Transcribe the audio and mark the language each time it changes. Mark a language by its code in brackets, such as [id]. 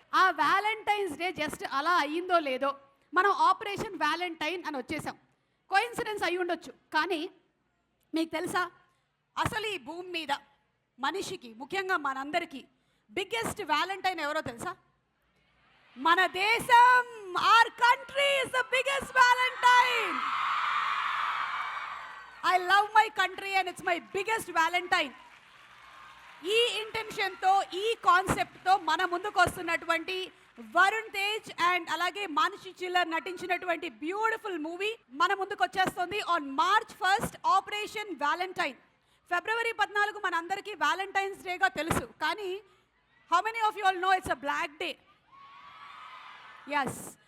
[te] ఆ Valentine's day just అలా అయ్యిందో లేదో మనం ఆపరేషన్ వ్యాలంటైన్ అని వచ్చేసాం. కోయిన్సిడెన్స్ అయి ఉండొచ్చు, కానీ మీకు తెలుసా అసలు ఈ భూమి మీద మనిషికి ముఖ్యంగా మనందరికీ బిగ్గెస్ట్ వ్యాలంటైన్ ఎవరో తెలుసా? మన దేశం. [en] our country is the biggest valentine. I love my country and it's my biggest valentine. [te] ఈ ఇంటెన్షన్తో, ఈ కాన్సెప్ట్తో మన ముందుకు వస్తున్నటువంటి వరుణ్ తేజ్ అండ్ అలాగే మానుషి చిల్లర్ నటించినటువంటి బ్యూటిఫుల్ మూవీ మన ముందుకు వచ్చేస్తుంది on March 1st operation Valentine. ఫిబ్రవరి 14 మనందరికీ వ్యాలంటైన్స్ డేగా తెలుసు, కానీ [en] How many of you all know it's a black day? Yes.